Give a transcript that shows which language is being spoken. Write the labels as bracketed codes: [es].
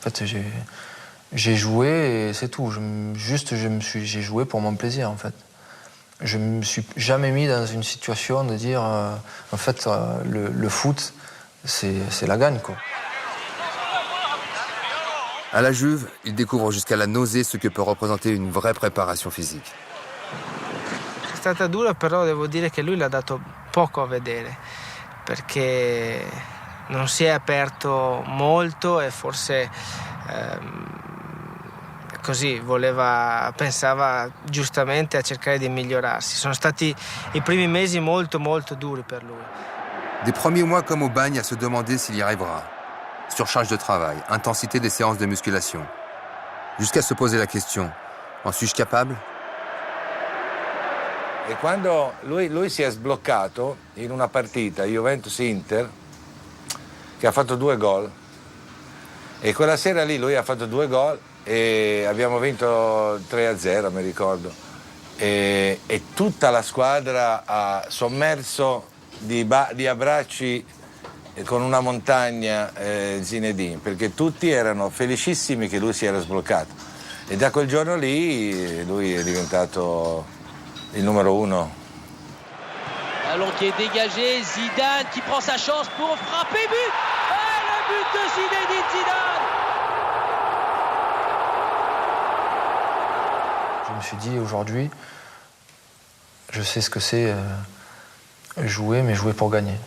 [fr] En fait, j'ai joué et c'est tout. J'ai joué pour mon plaisir, en fait. Je me suis jamais mis dans une situation de dire, en fait, le foot, c'est la gagne, quoi. À la Juve, il découvre jusqu'à la nausée ce que peut représenter une vraie préparation physique. [it] È stata dura, però devo dire che lui l'ha dato poco a vedere, perché non si è aperto molto e forse così pensava giustamente a cercare di migliorarsi. Sono stati i primi mesi molto molto duri per lui. [fr] Des premiers mois comme au bagne à se demander s'il y arrivera. Surcharge de travail, intensité des séances de musculation. Jusqu'à se poser la question, en suis-je capable? [it] E quando lui si è sbloccato in una partita Juventus-Inter, che ha fatto 2 gol, e quella sera lì lui ha fatto 2 gol e abbiamo vinto 3-0, mi ricordo, e tutta la squadra ha sommerso di abbracci con una montagna Zinedine, perché tutti erano felicissimi che lui si era sbloccato, e da quel giorno lì lui è diventato il numero 1. [fr] Ballon qui est dégagé, Zidane qui prend sa chance pour frapper, but! Et le but de Zinedine Zidane! Je me suis dit, aujourd'hui, je sais ce que c'est jouer, mais jouer pour gagner.